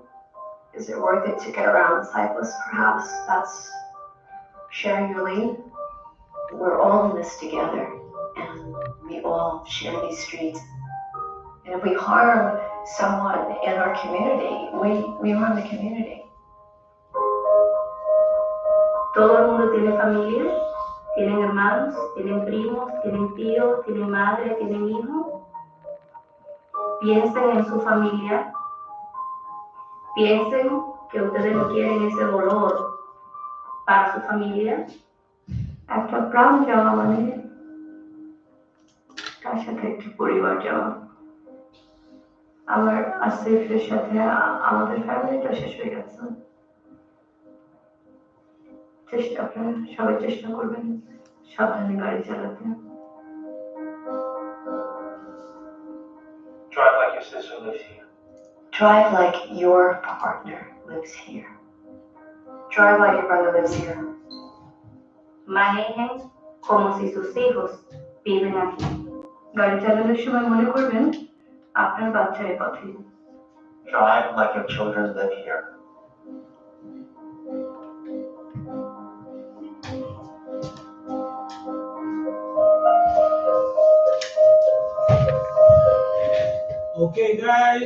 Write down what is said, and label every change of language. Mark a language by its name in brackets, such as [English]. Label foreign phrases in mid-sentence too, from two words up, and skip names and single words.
[English] Is it worth it to get around the cyclist perhaps? That's sharing your lane? We're all in this together, and we all share these streets. And if we harm someone in our community, we harm the community. [Spanish] Todo el mundo tiene familia, tienen hermanos, tienen primos, tienen tíos, tienen madre, tienen hijos. Piensen en su familia, piensen que ustedes no quieren ese dolor para su familia. [Bangla] একটা প্রাণ যাওয়া মানে তার সাথে একটি পরিবার যাওয়া। আমার আসিফের সাথে আমাদের ফ্যামিলিটা শেষ হয়ে গেছে। আপনারা সবাই চেষ্টা করবেন সাবধানে গাড়ি চালাতে। [English] Drive your sister lives here. Drive like your partner lives here. Drive like your brother lives here. [Spanish] Manejen como si sus hijos viven aquí. [Bangla] গাড়ি চালানোর সময় মনে করবেন আপনার বাচ্চা এই পথে। [English] Drive like your children live here. Okay, guys.